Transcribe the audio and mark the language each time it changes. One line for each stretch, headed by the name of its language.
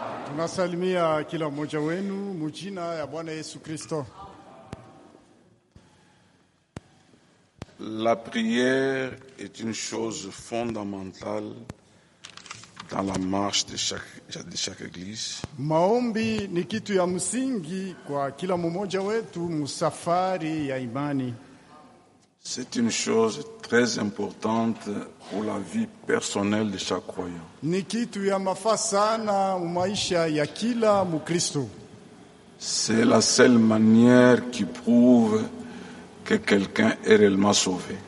Swahili: Tunasalimia kila mmoja wenu mujina ya Bwana Yesu Kristo.
French: La prière est une chose fondamentale dans la marche de chaque église.
Swahili: Maombi ni kitu ya msingi kwa kila mmoja wetu msafari ya imani.
French: C'est une chose très importante pour la vie personnelle de chaque croyant.
Swahili: Ni kitu ya mafaa sana maisha ya kila mkristo.
French: C'est la seule manière qui prouve que quelqu'un est réellement sauvé.